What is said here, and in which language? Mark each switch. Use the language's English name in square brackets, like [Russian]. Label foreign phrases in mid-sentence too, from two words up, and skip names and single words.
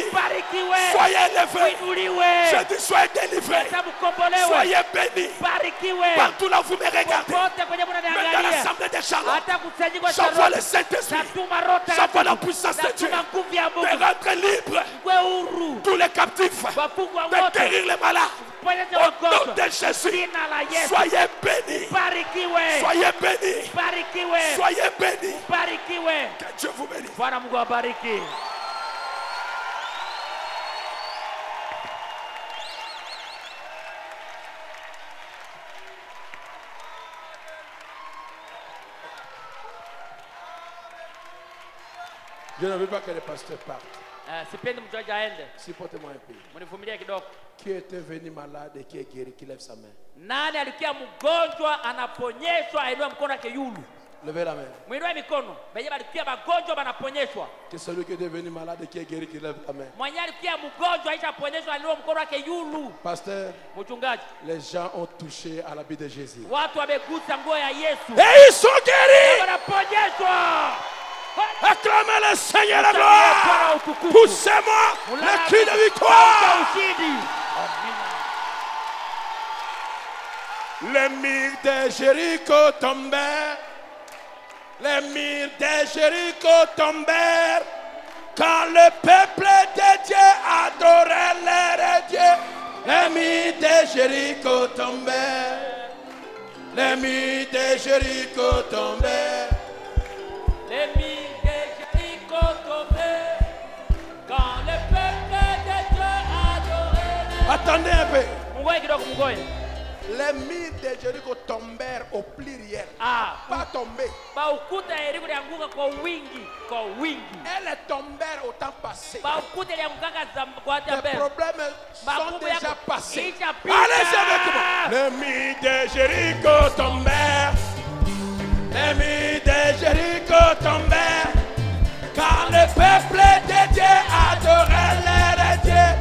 [Swahili] Barikiwe. [French] Soyez élevés. [Swahili] Inuliwe. [French] Je dis soyez délivrés. [Swahili] Sababu kombolewe. [French] Soyez bénis. [Swahili] Barikiwe. [French] Partout là où vous me regardez. [Swahili] Popote kwenye [French] Même dans [Swahili] mnaniangalia. [French] l'assemblée des Charlottes. [Swahili] Hata kusanyiko cha [French] J'envoie [Swahili] roho. [French] le Saint-Esprit. [Swahili] Natuma roho [French] J'envoie la [Swahili] takatifu. [French] puissance de Dieu. [Swahili] Natuma nguvu ya [French] De [Swahili] Mungu. [French] rendre libre [Swahili] Kwe huru. [French] tous les captifs. [Swahili] Wafungwa [French] De [Swahili] wote. [French] guérir les malades. [Swahili] Ponyesha [French] Au nom [Swahili] wagonjwa. [French] de Jésus. [Swahili] Jina la Yesu. [French] Soyez bénis. [Swahili] Barikiwe. [French] Soyez bénis. [Swahili] Barikiwe. [French] Soyez bénis. [Swahili] Barikiwe. [French] Que Dieu vous bénisse. [Swahili] Bwana Mungu awabariki. [French] Je ne veux pas que les pasteurs partent. [Swahili] Sipendi mchungaji aende. [French] Supportez-moi un peu. [Swahili] Mnivumilie kidogo. [French] Qui était venu malade et qui est guéri, qui lève sa main. [Swahili] Nani alikuwa mgonjwa anaponyeshwa ainue mkono wake yulu? [French] Levez la main. [Swahili] Mwinue mikono. Benye balikuwa magonjwa banaponyeshwa. [French] Que celui qui est devenu malade et qui est guéri, qui lève la main. [Swahili] Mwenye alikuwa mgonjwa aisha ponyeshwa ainue mkono wake yulu. [French] Pasteur, [Swahili] Mchungaji, [French] les gens ont touché à l'habit de Jésus. [Swahili] watu wamegusa nguo ya Yesu. [French] Et ils sont guéris. [Swahili] Wanaponyeshwa. [French] Acclamez le Seigneur la [Swahili] Bwana [French] gloire. [Swahili] utukufu. [French] Poussez-moi le cri de victoire. [Swahili] Ushindi. Amina. [French] Les murs de Jéricho tombèrent. Les murs de Jéricho tombèrent. Quand le peuple de Dieu adorait leur Dieu. Les murs de Jéricho tombèrent. Les murs de Jéricho tombèrent. Les murs de Jéricho tombaient quand le peuple de Dieu adorait. Attendez un peu. [Swahili] Mungoye kidogo mungoye. [French] Les murs de Jéricho tombèrent au pluriel. Pas tombés. [Swahili] Ba ukuta ya Yeriko ilianguka kwa wingi, kwa wingi. [French] Elles tombèrent au temps passé. [Swahili] Ba ukuta ilianguka kwa [French] Les [Swahili] mbele. [French] problèmes sont déjà passés. [Swahili] Ishapita. [French] Allez-y avec moi. Les murs de Jéricho tombèrent. Les murs de Jéricho tombèrent. Quand le peuple de Dieu adorait leur Dieu.